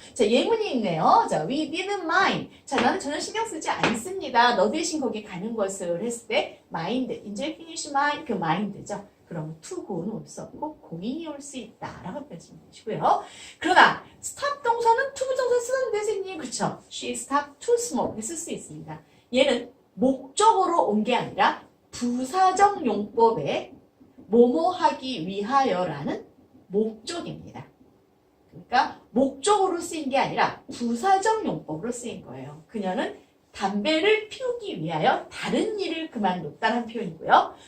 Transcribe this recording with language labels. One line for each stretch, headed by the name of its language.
Korean: 자, 예문이 있네요. 자,
English: we didn't mind.
Korean: 자, 나는 전혀 신경 쓰지 않습니다. 너 대신 거기 가는 것을 했을 때 mind, enjoy, finish, mind, 그 mind죠. 그러면 to go는 올 수 없고 고인이 올 수 있다라고 표현하시면 되시고요. 그러나 stop 동사는 to 부정사 쓰는데 선생님 그렇죠?
English: She stopped to smoke
Korean: 쓸 수 있습니다. 얘는 목적으로 온 게 아니라 부사적 용법에 뭐뭐 하기 위하여라는 목적입니다. 그러니까 목적으로 쓰인 게 아니라 부사적 용법으로 쓰인 거예요. 그녀는 담배를 피우기 위하여 다른 일을 그만뒀다는 표현이고요.